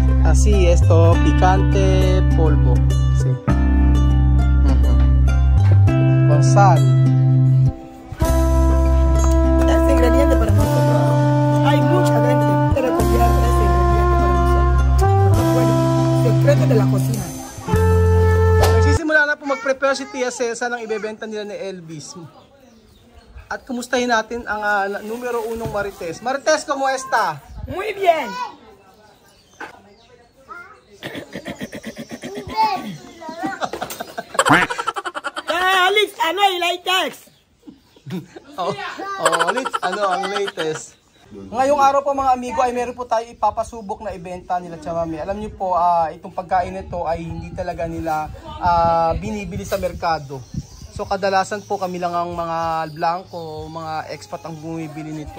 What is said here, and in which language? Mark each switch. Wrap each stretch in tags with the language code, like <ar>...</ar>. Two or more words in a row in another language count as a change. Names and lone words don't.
<es>Así, esto, picante, polvo. Sí. Con sal. Este ingrediente para nosotros. Hay mucha gente que quiere copiar este ingrediente para nosotros. No puede. Secreto de la cocina.</es> <tl>Nagsisimula na po mag-prepare si Tia Cesa ng ibebenta nila ni Elvis. At kumustahin natin ang numero 1 Marites. Marites,</tl> <es>¿cómo está? Muy bien. Alex,</es> <tl>ano yung latest? Alex, ano ang latest? Ngayong araw po mga amigo ay meron po tayo ipapasubok na ibenta nila Chamame. Alam niyo po, itong pagkain nito ay hindi talaga nila binibili sa merkado. So kadalasan po kami lang ang mga blanco, mga expat ang bumibili nito.</tl>